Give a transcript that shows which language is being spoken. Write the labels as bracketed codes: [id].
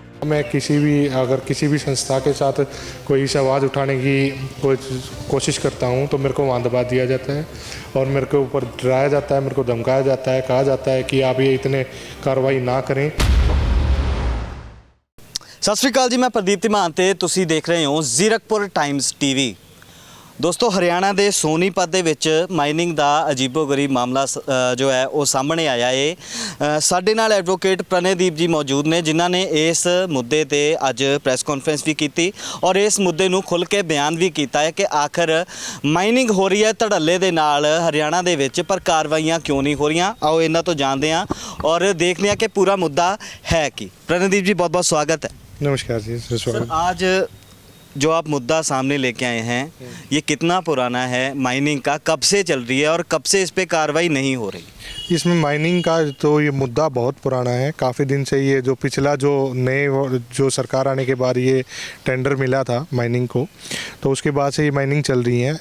[hi] मैं अगर किसी भी संस्था के साथ कोई से आवाज़ उठाने की कोशिश करता हूं, तो मेरे को वहाँ दबा दिया जाता है और मेरे के ऊपर डराया जाता है, मेरे को धमकाया जाता है, कहा जाता है कि आप ये इतने कार्रवाई ना करें। सत श्री अकाल जी, मैं [pa] प्रदीप ਧੀਮਾਨ ਤੇ ਤੁਸੀਂ ਦੇਖ ਰਹੇ ਹੋ ਜ਼ੀਰਕਪੁਰ ਟਾਈਮਜ਼ ਟੀਵੀ। ਦੋਸਤੋ, ਹਰਿਆਣਾ ਦੇ ਸੋਨੀਪਤ ਦੇ ਵਿੱਚ ਮਾਈਨਿੰਗ ਦਾ ਅਜੀਬੋ-ਗਰੀਬ ਮਾਮਲਾ ਜੋ ਹੈ ਉਹ ਸਾਹਮਣੇ ਆਇਆ ਹੈ। ਸਾਡੇ ਨਾਲ ਐਡਵੋਕੇਟ ਪ੍ਰਣੇਦੀਪ ਜੀ ਮੌਜੂਦ ਨੇ, ਜਿਨ੍ਹਾਂ ਨੇ ਇਸ ਮੁੱਦੇ ਤੇ ਅੱਜ ਪ੍ਰੈਸ ਕਾਨਫਰੰਸ ਵੀ ਕੀਤੀ ਔਰ ਇਸ ਮੁੱਦੇ ਨੂੰ ਖੁੱਲ੍ਹ ਕੇ ਬਿਆਨ ਵੀ ਕੀਤਾ ਹੈ ਕਿ ਆਖਰ ਮਾਈਨਿੰਗ ਹੋ ਰਹੀ ਹੈ ਧੜੱਲੇ ਦੇ ਨਾਲ ਹਰਿਆਣਾ ਦੇ ਵਿੱਚ, ਪਰ ਕਾਰਵਾਈਆਂ ਕਿਉਂ ਨਹੀਂ ਹੋ ਰਹੀਆਂ। ਆਓ ਇਹਨਾਂ ਤੋਂ ਜਾਣਦੇ ਹਾਂ ਔਰ [hi] देखते हैं कि पूरा मुद्दा है कि। प्रणेदीप जी, बहुत बहुत स्वागत है। नमस्कार जी। सर, आज जो आप मुद्दा सामने लेके आए हैं, ये कितना पुराना है? माइनिंग का कब से चल रही है और कब से इस पे कार्रवाई नहीं हो रही? इसमें माइनिंग का तो ये मुद्दा बहुत पुराना है। काफ़ी दिन से ये जो पिछला जो सरकार आने के बाद ये टेंडर मिला था माइनिंग को, तो उसके बाद से ये माइनिंग चल रही है।